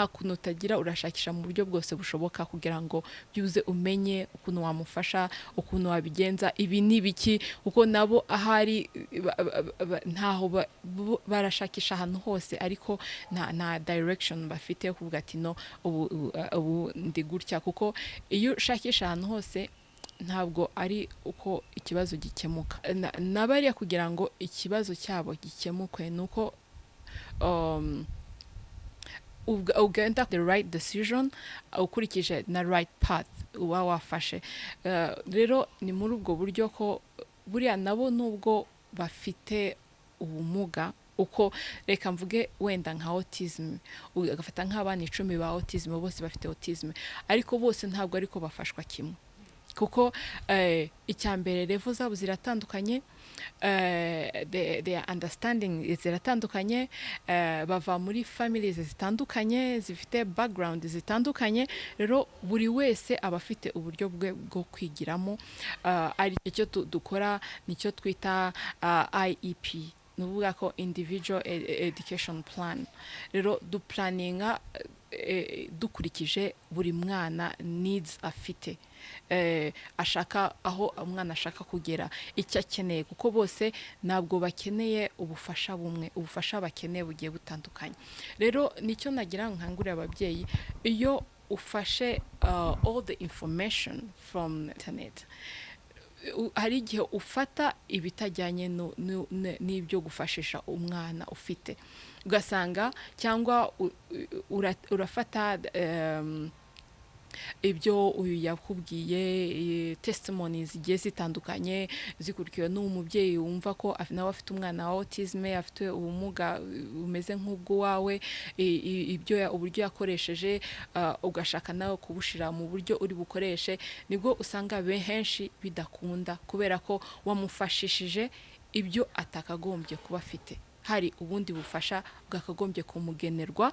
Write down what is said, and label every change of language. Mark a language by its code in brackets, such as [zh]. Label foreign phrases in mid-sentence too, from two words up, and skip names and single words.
[rw] kuntu utagira urashakisha mu buryo bwose bushoboka kugira ngo byuze umenye ukuntu wamufasha ukuntu wabigenza ibi nibiki uko nabo ahari ntaho barashakisha ahantu hose ariko nta direction bafite kuvuga ati no ubu ndi gutya kuko iyo ushakisha ahantu hose ntabwo ari uko ikibazo gikemuka nabariya kugira ngo ikibazo cyabo gikemukwe nuko ugenda [en] the right decision [rw] ukurikije na [en] right path [rw] uba wafashe rero ni muri ubwo buryo ko buriya nabo nubwo bafite ubumuga uko reka mvuge wenda nka autism ugafata nk'abana 10 ba autism bose bafite autism ariko bose ntabwo ariko bafashwa kimwe kuko icyambere level zabo ziratandukanye [en] their understanding [rw] ziratandukanye bava muri families zitandukanye zifite background zitandukanye rero buri wese abafite uburyo bwo kwigiramo ari cyo dukora nicyo twita IEP nuvuga ko [en] individual education plan [rw] rero duplaninga dukurikije buri mwana needs afite ashaka aho umwana ashaka kugera icyo akeneye kuko bose ntabwo bakeneye ubufasha bumwe ubufasha bakeneye bugiye butandukanye rero nicyo nagira nkangurira ababyeyi iyo ufashe [en] all the information from internet [rw] hari igihe ufata ibitajyanye n'ibyo gufashisha umwana ufite ugasanga cyangwa urafata ibyo uyu yakubwiye testimonies zigiye zitandukanye zikurikiwe n'umubyeyi wumva ko nawe afite umwana wa autism afite ubumuga umeze nk'ubwo wawe uburyo yakoresheje ugashaka nawe kubushira mu buryo uri bukoreshe nibwo usanga henshi bidakunda kubera ko wamufashishije ibyo atakagombye kuba afite hari ubundi bufasha bwakagombye kumugenerwa